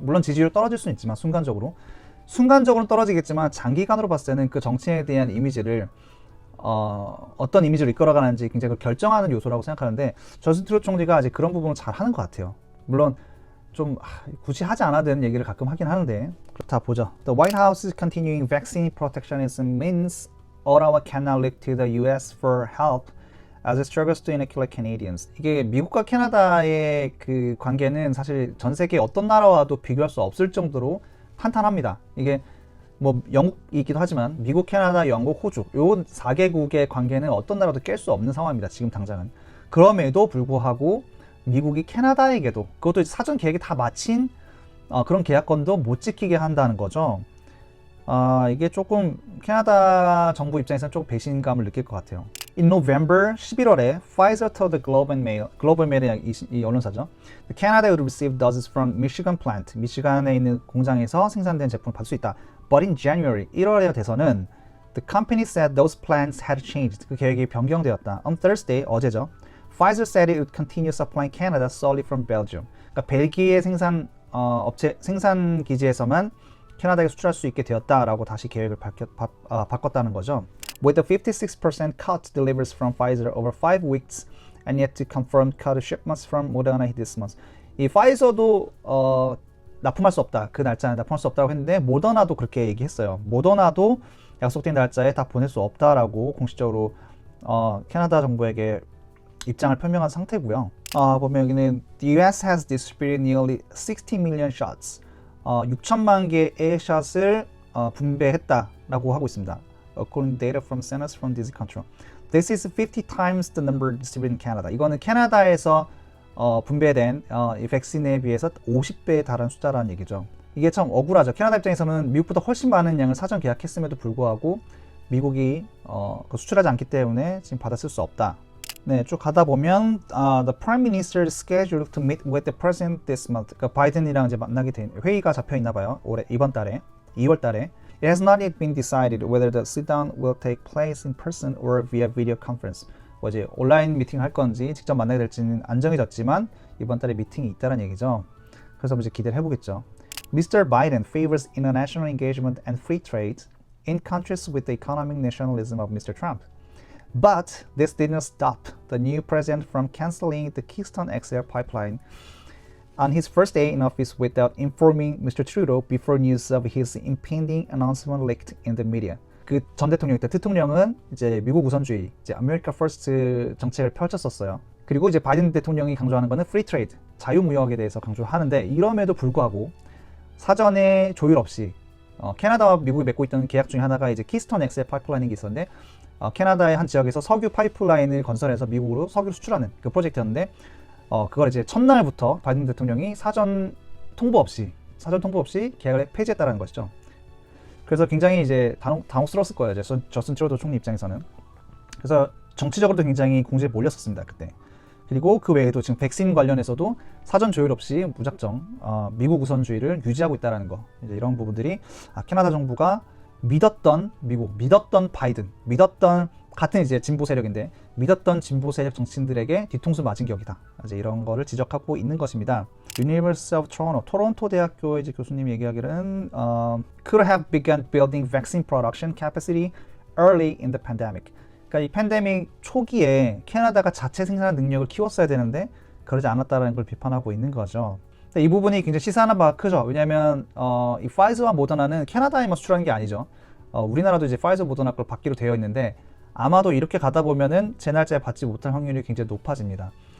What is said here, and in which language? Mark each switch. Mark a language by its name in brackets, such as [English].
[Korean] 물론 지지율 떨어질 수는 있지만 순간적으로는 떨어지겠지만 장기간으로 봤을 때는 그 정치에 대한 이미지를 어떤 이미지로 이끌어가는지 굉장히 결정하는 요소라고 생각하는데 저스틴 트루도 총리가 아직 그런 부분을 잘 하는 것 같아요. 물론 좀 굳이 하지 않아도 되는 얘기를 가끔 하긴 하는데 그렇다 보죠. [English] The White House's continuing vaccine protectionism means Ottawa cannot look to the U.S. for help as it struggles to inoculate Canadians. [Korean] 이게 미국과 캐나다의 그 관계는 사실 전 세계 어떤 나라와도 비교할 수 없을 정도로 탄탄합니다. 이게 뭐 영국이기도 하지만 미국, 캐나다, 영국, 호주 요 4개국의 관계는 어떤 나라도 깰 수 없는 상황입니다. 지금 당장은. 그럼에도 불구하고 미국이 캐나다에게도 그것도 사전 계획이 다 마친 그런 계약권도 못 지키게 한다는 거죠. 이게 조금 캐나다 정부 입장에서는 조금 배신감을 느낄 것 같아요. [English] In November, 11월에 Pfizer told the Globe and Mail, Globe and Mail이 [Korean] 이 언론사죠. [English] Canada would receive doses from Michigan plant, [Korean] 미시간에 있는 공장에서 생산된 제품을 받을 수 있다. [English] But in January, [Korean] 1월에 돼서는 [English] the company said those plans had changed. [Korean] 그 계획이 변경되었다. [English] On Thursday, [Korean] 어제죠. [English] Pfizer said it would continue supplying Canada solely from Belgium. [Korean] 그러니까 벨기에 생산 업체 생산 기지에서만 캐나다에 수출할 수 있게 되었다라고 다시 계획을 바꿨다는 거죠. [English] With a 56% cut delivers from Pfizer over 5 weeks and yet to confirm cut shipments from Moderna this month. [Korean] 이 파이저도 납품할 수 없다. 그 날짜에 납품할 수 없다고 했는데 모더나도 그렇게 얘기했어요. 모더나도 약속된 날짜에 다 보낼 수 없다라고 공식적으로 캐나다 정부에게 입장을 표명한 상태고요. 보면 여기는 [English] The US has distributed nearly 60 million shots. [Korean] 6천만 개의 샷을 분배했다라고 하고 있습니다. [English] According to data from Centers for Disease Control. This is 50 times the number distributed in Canada. [Korean] 이거는 캐나다에서 분배된 이 백신에 비해서 50배에 달하는 숫자라는 얘기죠. 이게 참 억울하죠. 캐나다 입장에서는 미국보다 훨씬 많은 양을 사전 계약했음에도 불구하고 미국이 수출하지 않기 때문에 지금 받아쓸 수 없다. [English] 네, [Korean] 쭉 가다 보면 [English] the Prime Minister is scheduled to meet with the President this month. [Korean] 그러니까 바이든이랑 이제 만나게 된 회의가 잡혀 있나 봐요. 올해 이번 달에 2월 달에. [English] It has not yet been decided whether the sit-down will take place in person or via video conference. [Korean] 이제 온라인 미팅을 할 건지 직접 만나게 될지는 안 정해졌지만 이번 달에 미팅이 있다는 얘기죠. 그래서 이제 기대를 해보겠죠. [English] Mr. Biden favors international engagement and free trade in contrast with the economic nationalism of Mr. Trump. But this did not stop the new president from canceling the Keystone XL pipeline on his first day in office without informing Mr. Trudeau before news of his impending announcement leaked in the media. [Korean] 그 전 대통령 때 대통령은 이제 미국 우선주의, 이제 America First 정책을 펼쳤었어요. 그리고 이제 바이든 대통령이 강조하는 거는 free trade, 자유무역에 대해서 강조하는데 이럼에도 불구하고 사전에 조율 없이 캐나다와 미국이 맺고 있던 계약 중에 하나가 이제 키스톤 XL 파이프라인이 있었는데 캐나다의 한 지역에서 석유 파이프라인을 건설해서 미국으로 석유를 수출하는 그 프로젝트였는데 그걸 이제 첫날부터 바이든 대통령이 사전 통보 없이 계약을 폐지했다는 것이죠. 그래서 굉장히 이제 당혹스러웠을 거예요. 이제 저스틴 트루도 총리 입장에서는. 그래서 정치적으로도 굉장히 공세에 몰렸었습니다. 그때. 그리고 그 외에도 지금 백신 관련해서도 사전 조율 없이 무작정 미국 우선주의를 유지하고 있다는 거. 이제 이런 부분들이 캐나다 정부가 믿었던 미국, 믿었던 바이든, 믿었던 같은 이제 진보 세력인데 믿었던 진보 세력 정치인들에게 뒤통수 맞은 격이다. 이제 이런 거를 지적하고 있는 것입니다. [English] University of Toronto, [Korean] 토론토 대학교의 이제 교수님이 얘기하기로는 [English] could have begun building vaccine production capacity early in the pandemic. [Korean] 그러니까 이 팬데믹 초기에 캐나다가 자체 생산 능력을 키웠어야 되는데 그러지 않았다는 걸 비판하고 있는 거죠. 이 부분이 굉장히 시사하는 바가 크죠. 왜냐하면 이 파이저와 모더나는 캐나다에만 수출하는 게 아니죠. 우리나라도 이제 파이저 모더나 걸 받기로 되어 있는데 아마도 이렇게 가다 보면은 제 날짜에 받지 못할 확률이 굉장히 높아집니다.